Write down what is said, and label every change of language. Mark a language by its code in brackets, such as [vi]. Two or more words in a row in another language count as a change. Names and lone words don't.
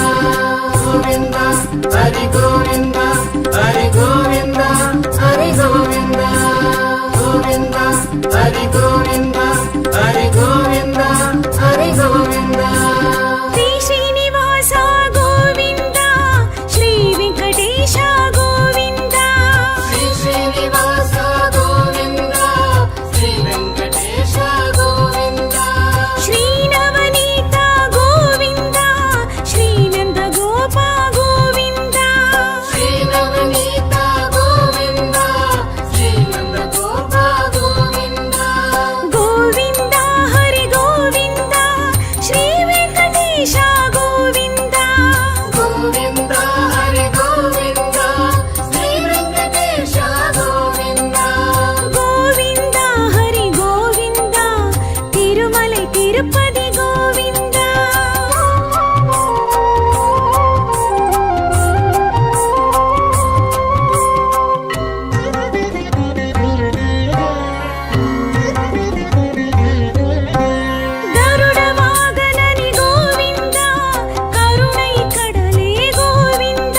[kn] ಗೋವಿಂದ ಹರಿ ಗೋವಿಂದ ಹರಿ ಗೋವಿಂದ ಹರಿ ಗೋವಿಂದ. ಗೋವಿಂದ ಹರಿ ಗೋವಿಂದ ಹರಿ ಗೋವಿಂದ ಹರಿ ಗೋವಿಂದ. ಶ್ರೀ ಶ್ರೀನಿವಾಸ ಗೋವಿಂದ ಶ್ರೀ ವೆಂಕಟೇಶ ಗೋವಿಂದ. ಶ್ರೀ ಶ್ರೀನಿವಾಸ ಗೋವಿಂದ ಶ್ರೀ ವೆಂಕಟೇಶ ಗೋವಿಂದ. ಶ್ರೀ ನವನೀತ ಗೋವಿಂದ ಶ್ರೀ ನಂದ ಗೋಪ ಗೋವಿಂದ. ಶ್ರೀ ನವನೀತ ಗೋವಿಂದ ಶ್ರೀ ನಂದ ಗೋಪ ಗೋವಿಂದ. ಗೋವಿಂದ ಹರಿ ಗೋವಿಂದ ಶ್ರೀ ವೆಂಕಟೇಶ ಗೋವಿಂದ. ಗೋವಿಂದ ಹರಿ ಗೋವಿಂದ ಶ್ರೀ ವೆಂಕಟೇಶ ಗೋವಿಂದ. ಗೋವಿಂದ ಹರಿ ಗೋವಿಂದ ತಿರುಮಲೆ ತಿರುಪತಿ ಗೋವಿಂದ. [ta] கருட வாகனனே கோவிந்த கருணை கடலே கோவிந்த.